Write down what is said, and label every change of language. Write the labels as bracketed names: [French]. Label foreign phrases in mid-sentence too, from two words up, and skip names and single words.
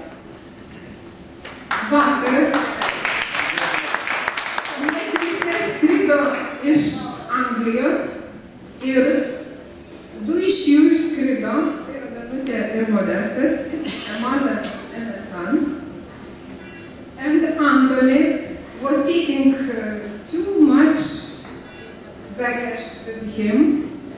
[Lithuanian] Vakar Metristė skrido iš Anglijos ir du iš jų išskrido, tai yra Danutė ir Modestas, [English] a mother and a son. And Anthony was taking too much baggage with him.